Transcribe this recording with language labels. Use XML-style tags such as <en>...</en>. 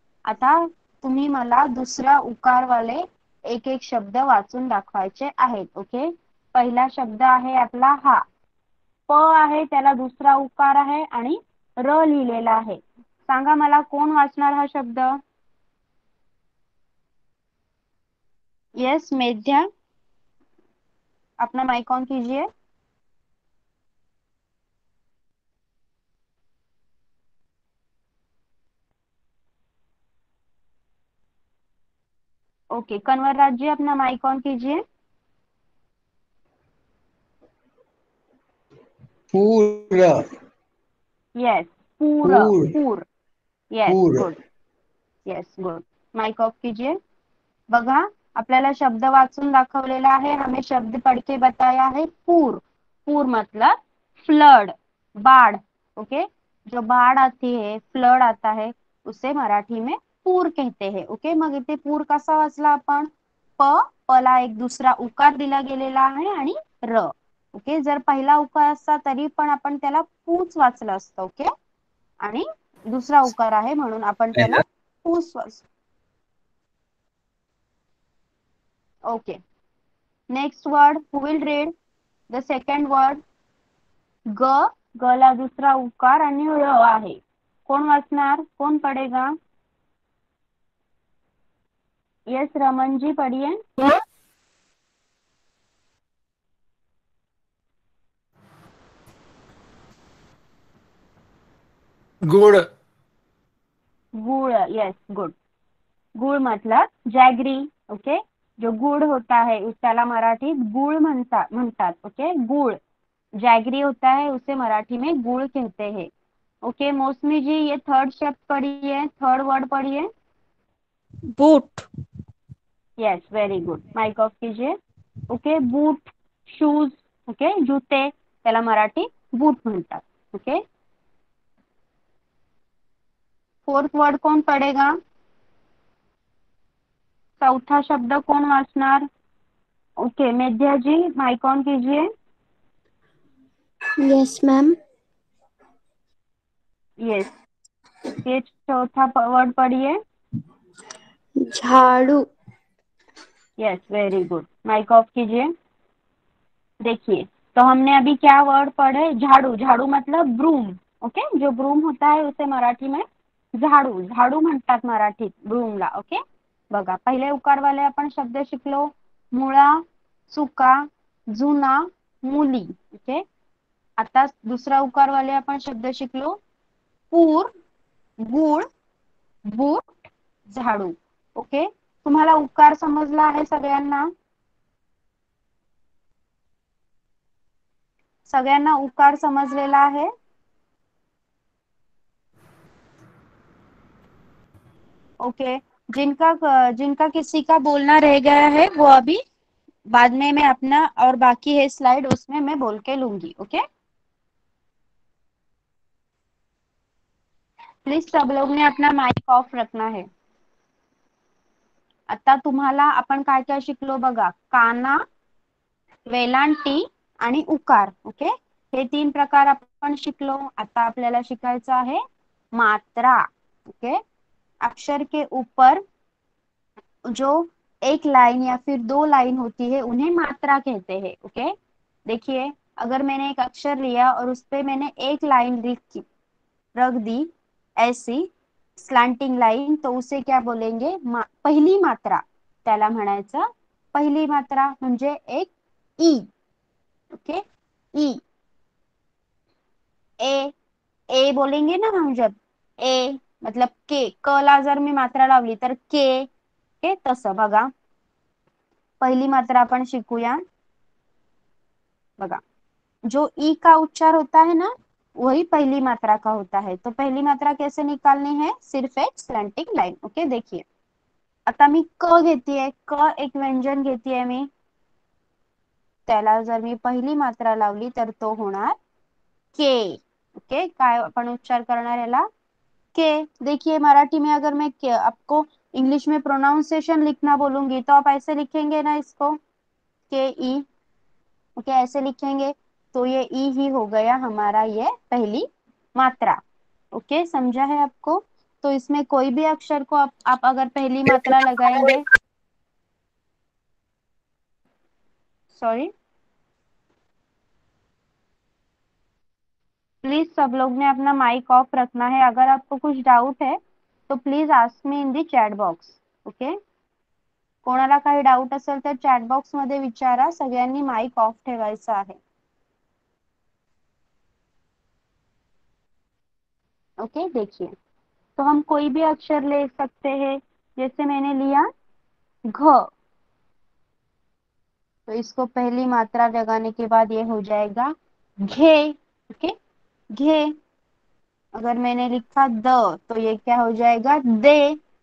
<mr>आता तुम्ही मला दुसरा उकारवाले एक एक शब्द वाचून दाखवायचे आहेत. ओके, पहिला शब्द आहे आपला हा, प आहे, त्याला दुसरा उकार आहे आणि र लिहिलेला आहे. सांगा मला कोण वाचणार हा शब्द?</mr> <hi>यस मेध्या, अपना माइक ऑन कीजिए. ओके, कन्वरराज जी अपना माइक ऑन कीजिए. पूरा. यस, पूर, पूर. Yes, good. Yes, good. Mic off कीजिए.</hi> <mr>बघा, आपल्याला शब्द वाचून दाखवलेला आहे,</mr> <hi>हमें शब्द पढ़ के बताया है. पूर, पूर मतलब फ्लड, बाढ़. ओके, जो बाढ़ आती है, फ्लड आता है, उसे मराठी में पूर कहते हैं.</hi> <mr>ओके, मग इथे पूर कसा वाचला आपण? प ला एक दुसरा उकार दिला गेलेला आहे आणि र. ओके, जर पहिला उकार असता तरी पण आपण त्याला पूच वाचलं असतं. ओके, आणि दुसरा उकार आहे म्हणून आपण त्याला पूस वाचतो.</mr> <en>Okay, next word, who will read the second word?</en> <mr>ग ला दुसरा उकार आणि र आहे. कोण वाचणार?</mr> <hi>कोण पडेगा? यस, रमन जी पढ़िए. गुड़. गुड़, यस, गुड. गुड़ मतलब जैगरी. ओके, जो गुड़ होता है उस</hi> <mr>त्याला मराठीत गुड़ म्हणतात.</mr> <hi>ओके, गुड़ जैगरी होता है, उसे मराठी में गुड़ कहते हैं. ओके, मौसमी जी ये थर्ड शब्द पढ़िए, थर्ड वर्ड पढ़िए. Boot. Yes, very good. Mic off कीजिए. Okay, boot, shoes.</hi> <mr>ओके, जूते त्याला मराठी बूट म्हणतात.</mr> <hi>ओके, फोर्थ वर्ड कौन पढ़ेगा?</hi> <mr>चौथा शब्द कौन वाचणार?</mr> <hi>ओके, मेध्या जी माइक ऑन कीजिए.</hi> <en>Yes ma'am.</en> <hi>यस, ये चौथा वर्ड पढ़िए. झाड़ू. Yes, very good. Mic off कीजिए. देखिए, तो हमने अभी क्या वर्ड पढ़े? झाड़ू. झाड़ू मतलब ब्रूम. ओके, जो ब्रूम होता है उसे मराठी में झाडू,</hi> <mr>झाडू म्हणतात मराठीत ब्रूमला. ओके, बघा, पहिले उकारवाले आपण शब्द शिकलो, मुळा, चुका, जुना, मुली. ओके, आता दुसरा उकारवाले आपण शब्द शिकलो, पूर, गुळ, बूट, झाडू. ओके, तुम्हाला उकार समजला आहे सगळ्यांना? सगळ्यांना उकार समजलेला आहे?</mr> <hi>ओके, जिनका किसी का बोलना रह गया है वो अभी बाद में मैं अपना और बाकी है स्लाइड उसमें मैं बोल के लूंगी. ओके, प्लीज सब लोग ने अपना माइक ऑफ रखना है.</hi> <mr>आता तुम्हाला आपण काय काय शिकलो बघा, काना, वेलांटी आणि उकार. ओके, हे 3 प्रकार आपण शिकलो. आता आपल्याला शिकायचं आहे मात्रा.</mr> <hi>ओके, अक्षर के ऊपर जो एक लाइन या फिर 2 लाइन होती है उन्हें मात्रा कहते हैं. ओके, देखिए, अगर मैंने एक अक्षर लिया और उस पे मैंने एक लाइन रख दी ऐसी, स्लॅन्टिंग लाईन, तो उसे क्या बोलेंगे,</hi> <mr>पहिली मात्रा त्याला म्हणायचं. पहिली मात्रा म्हणजे एक ई. Okay, E. ए,</mr> <hi>ए बोलेंगे ना हम जब,</hi> <mr>ए मतलब के, क ला जर मी मात्रा लावली तर के, के तसं बघा. पहिली मात्रा आपण शिकूया.</mr> <hi>बघा, जो ई का उच्चार होता है ना, वही पहली मात्रा का होता है. तो पहली मात्रा कैसे निकालनी है, सिर्फ एक स्लॅन्टिंग लाईन.</hi> <mr>ओके, देखिए आता मी क घेतीये, क एक व्यंजन घेतीये मी, त्याला जर मी पहिली मात्रा लावली तर तो होणार के. ओके, काय आपण उच्चार करणार याला, के.</mr> <hi>देखिए मराठी में अगर मैं आपको इंग्लिश में प्रोनाउंसिएशन लिखना बोलूंगी तो आप ऐसे लिखेंगे ना इसको, के ई. ओके, ऐसे लिखेंगे तो ये ई ही हो गया हमारा ये पहली मात्रा. ओके, समझा है आपको. तो इसमें कोई भी अक्षर को आप अगर पहली मात्रा लगाएंगे, सॉरी प्लीज सब लोग ने अपना माइक ऑफ रखना है. अगर आपको कुछ डाउट है तो</hi> <en>Please ask me in the chat box.</en> <mr>Okay, कोणाला काही डाऊट असेल तर चॅट बॉक्स मध्ये विचारा. सगळ्यांनी माइक ऑफ ठेवायचा आहे.</mr> <hi>ओके, देखिए तो हम कोई भी अक्षर ले सकते हैं. जैसे मैंने लिया घ, तो इसको पहली मात्रा लगाने के बाद ये हो जाएगा घे. ओके, घे. अगर मैंने लिखा द तो ये क्या हो जाएगा, दे.</hi>